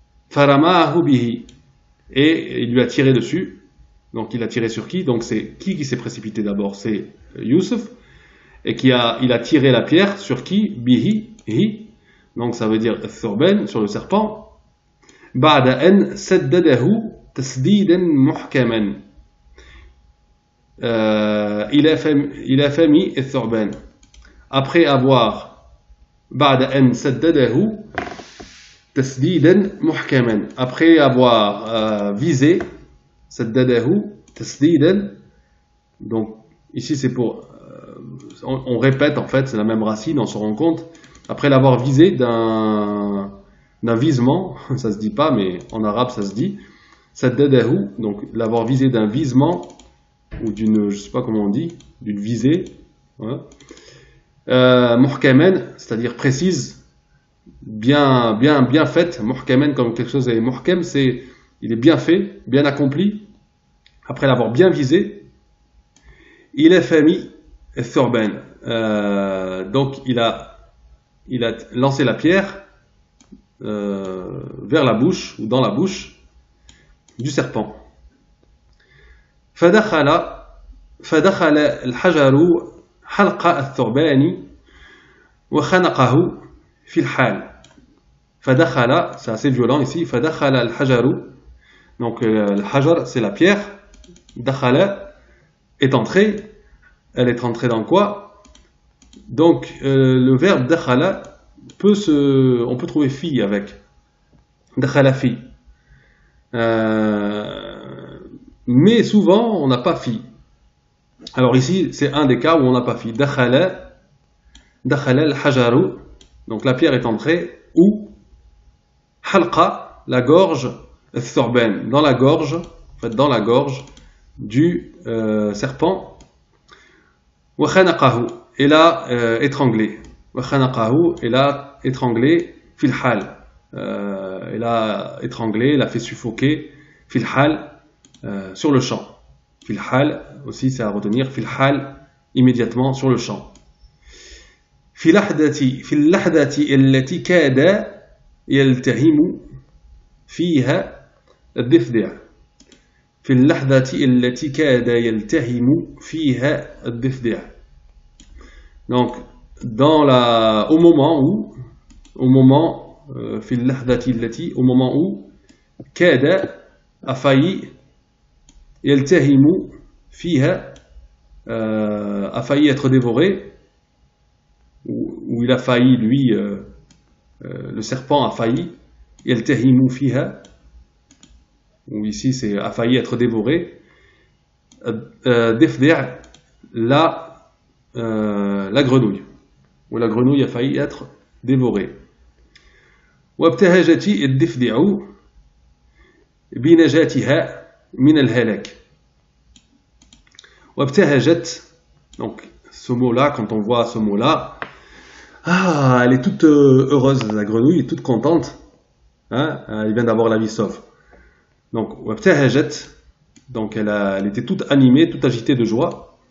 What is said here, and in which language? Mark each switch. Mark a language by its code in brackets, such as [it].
[ar] Farama'ahu bihi. [fr] Et il lui a tiré dessus. Donc il a tiré sur qui? Donc c'est qui s'est précipité d'abord? C'est Youssef. et il a tiré la pierre sur qui? Bihi, hi. Donc ça veut dire thurban, sur le serpent. [ar] بعد أن سدده تسديدا محكما. إلى فم الثعبان. [fr] Après avoir [ar] بعد أن سدده تسديدا محكما. [fr] Après avoir visé [ar] سدده تسديدا. [fr] Donc ici c'est pour on répète en fait, c'est la même racine, on se rend compte. Après l'avoir visé d'un visement, ça se dit pas, mais en arabe ça se dit, saddadahu, donc l'avoir visé d'un visement, ou d'une, je sais pas comment on dit, d'une visée, muhkaman, c'est-à-dire précise, bien faite, muhkaman comme quelque chose est muhkam, c'est, il est bien fait, bien accompli, après l'avoir bien visé, il est [ar] fami thurban, [fr] donc il a lancé la pierre vers la bouche ou dans la bouche du serpent. [ar] فدخل الحجر حلق الثعبان وخنقه في الحال. [fr] فدخل, c'est assez violent ici. [ar] فدخل الحجر, [fr] donc le hajar c'est la pierre. دخل est entrée. Elle est entrée dans quoi? Donc le verbe dakhala on peut trouver fi avec dakhala fi, mais souvent on n'a pas fi. Alors ici c'est un des cas où on n'a pas fi. [ar] Dakhala al-hajaru, [fr] donc la pierre est entrée, ou halqa, la gorge, thurban, dans la gorge, en fait dans la gorge du serpent. [ar] Wa khanaqahu, [fr] et l'a étranglé. Wa khanaqahu, et l'a étranglé fil hal. Elle a étranglé, l'a fait suffoquer fil hal, sur le champ. Fil hal aussi c'est à retenir, fil hal, immédiatement sur le champ. [ar] في اللحظة التي كاد يلتهم فيها الضفدع. في اللحظة التي كاد يلتهم فيها الضفدع. [fr] Donc au moment [ar] في اللحظة التي, [fr] au moment où كاد a failli [ar] يلتهم فيها, [fr] a failli être dévoré, où il a failli lui, le serpent a failli يلتهم فيها, ou ici c'est a failli être dévoré, difdi', la grenouille, ou la grenouille a failli être dévorée. [ar] وابتهجت الضفدع بنجاتها من الهلاك. [fr] وابتهجت, donc ce mot-là, quand on voit ce mot-là, elle est toute heureuse, la grenouille est toute contente, hein, elle vient d'avoir la vie sauve. Donc, وابتهجت, donc elle était toute animée, toute agitée de joie.